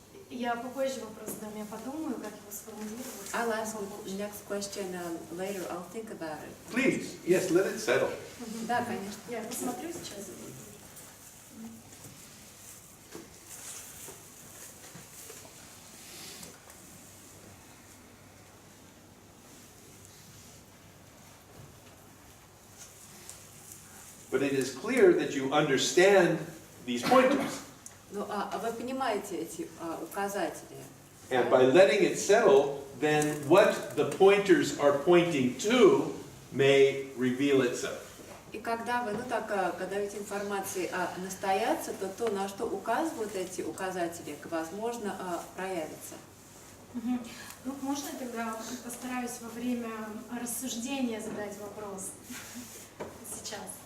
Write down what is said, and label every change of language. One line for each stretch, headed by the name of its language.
Russian: Я попозже вопрос задам, я подумаю, как его сформулировать.
English: I'll ask the next question later. I'll think about it. Please, yes, let it settle.
Russian: Да, конечно. Я посмотрю сейчас.
English: But it is clear that you understand these pointers.
Russian: Ну, вы понимаете эти указатели?
English: And by letting it settle, then what the pointers are pointing to may reveal itself.
Russian: И когда вы, когда даете информации настояться, то то, на что указывают эти указатели, возможно, проявится. Ну, можно я тогда постараюсь во время рассуждения задать вопрос сейчас?